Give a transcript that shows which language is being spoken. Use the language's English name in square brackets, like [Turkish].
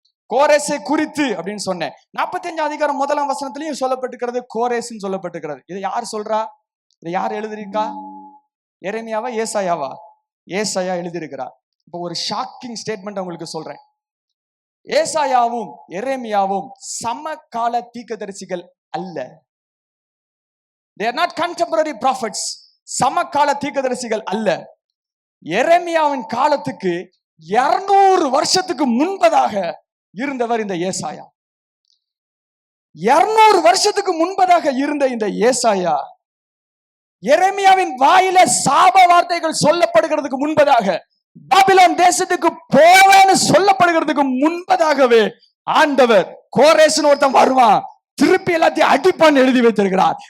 [Tamil] கோரேசை குறித்து அப்படின்னு சொன்னேன். 45ஆம் அதிகாரம் 1ஆம் வசனத்திலையும் சொல்லப்பட்டிருக்கிறது, கோரேஸ்ன்னு சொல்லப்பட்டிருக்கிறது. இதை யார் சொல்றா? இதை யார் எழுதிருக்கா? எரேமியாவா ஏசாயாவா? ஏசாயா எழுதியிருக்கிறார். இப்போ ஒரு [English] shocking statement [Tamil] உங்களுக்கு சொல்றேன். ஏசாயாவும் எரேமியாவும் சமகால தீர்க்கதரிசிகள் அல்ல. [English] They are not contemporary prophets. [Tamil] சமகால தீர்க்கதரிசிகள் அல்ல. எரேமியாவின் காலத்துக்கு 200 வருஷத்துக்கு முன்பதாக இருந்தவர் இந்த ஏசாயா. 200 வருஷத்துக்கு முன்பதாக இருந்த இந்த ஏசாயா எரேமியாவின் வாயில சாப வார்த்தைகள் சொல்லப்படுகிறதுக்கு முன்பதாக, பாபிலோன் தேசத்துக்கு போவேன்னு சொல்லப்படுகிறதுக்கு முன்பதாகவே ஆண்டவர் கோரேஸ்னு ஒருத்தன் வருவான், திருப்பி எல்லாத்தையும் அடிப்பான்னு எழுதி வைத்திருக்கிறார்.